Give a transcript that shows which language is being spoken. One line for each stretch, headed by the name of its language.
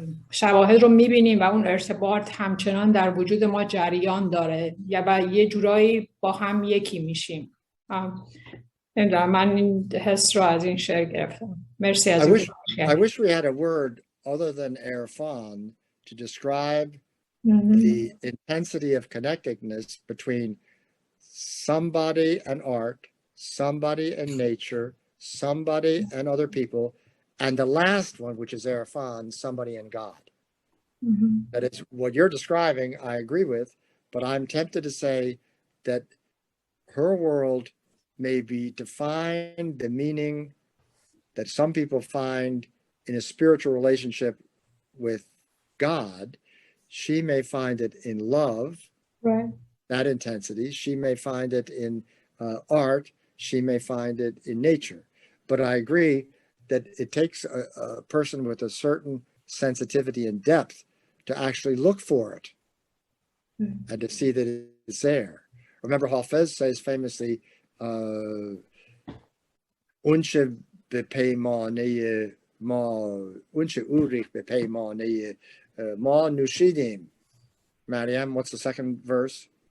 Persian: شواهد رو میبینیم و اون ارتباط همچنان در وجود ما جریان داره و یه جورایی با هم یکی میشیم. نمیدونم، من این حس رو از این شعر گرفتم. مرسی از این.
English: I wish we had a word other than Erfan to describe the intensity of connectedness between somebody and art, somebody and nature, somebody and other people, and the last one, which is Erfan, somebody and God. That is what you're describing, I agree with, but I'm tempted to say that her world may be defined the meaning that some people find in a spiritual relationship with God. She may find it in love, right, that intensity. She may find it in art. She may find it in nature. But I agree that it takes a person with a certain sensitivity and depth to actually look for it and to see that it's there. Remember, Hafez says famously,
Persian: اونچه به پیمانه ما، اونچه اوریخ به پیمانه ما نوشیدیم.
English: Mariam, what's the second verse?